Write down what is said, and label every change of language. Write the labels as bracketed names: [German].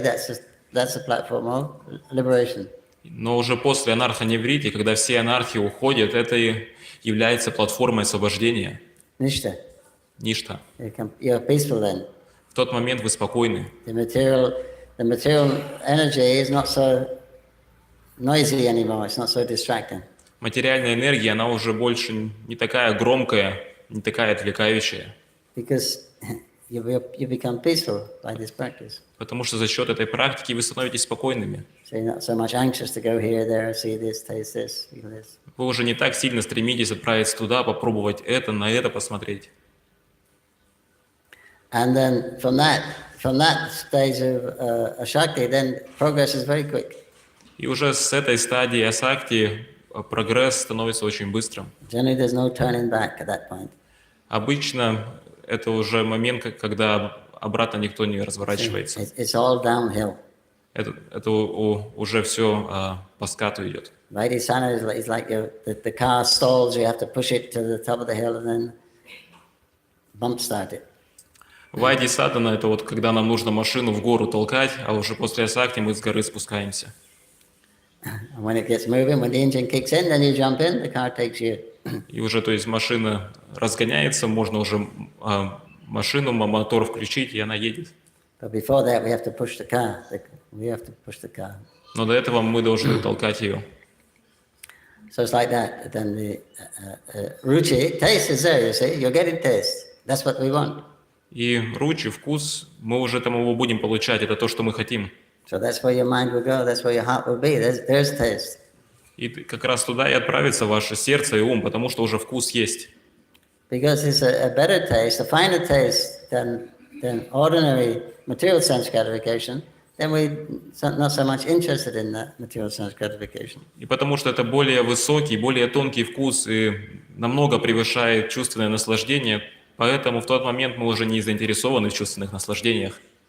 [English] That's the platform of liberation. [Russian] Но уже после анарха-неврити, когда все анархии уходят, это и является платформой освобождения. [English] Nishta. [Russian] Ништа. [English] You're peaceful then. [Russian] В тот момент вы спокойны. [English] The material energy is not so noisy anymore. It's not so distracting. [Russian] Материальная энергия, она уже больше не такая громкая, не такая отвлекающая. [English] Because you become peaceful by this practice. [Russian] Потому что за счет этой практики вы становитесь спокойными. [English] So you're not so much anxious to go here, there, see this, taste this, feel this. [Russian] Вы уже не так сильно стремитесь отправиться туда, попробовать это, на это посмотреть. [English] And then from that stage of ashakti, then progress is very quick. [Russian] И уже с этой стадии асакти прогресс становится очень быстрым. [English] Generally, there's no turning back at that point. [Russian] Обычно это уже момент, когда обратно никто не разворачивается. [English] It's all downhill. [Russian] Это уже все по скату идет. [English] Vaidisana is like the car stalls, you have to push it to the top of the hill and then bump start it. [Russian] Вайди садана — это вот когда нам нужно машину в гору толкать, а уже после асакти мы с горы спускаемся. [English] And when it gets moving, when the engine kicks in, then you jump in, the car takes you. [Russian] И уже, то есть, машина разгоняется, можно уже машину, мотор включить, и она едет. [English] But before that, we have to push the car. We have to push the car. [Russian] Но до этого мы должны толкать ее. [English] So it's like that. Then the ruchi, taste is there, you see. You're getting taste. That's what we want. [Russian] И ручи, вкус, мы уже там его будем получать, это то, что мы хотим. [English] So that's where your mind will go, that's where your heart will be. There's taste. [Russian] И как раз туда и отправится ваше сердце и ум, потому что уже вкус есть. [English] Because it's a better taste, a finer taste than ordinary material sense gratification, then we're not so much interested in that material sense gratification. [Russian] И потому что это более высокий, более тонкий вкус и намного превышает чувственное наслаждение, поэтому в тот момент мы уже не заинтересованы в чувственных наслаждениях.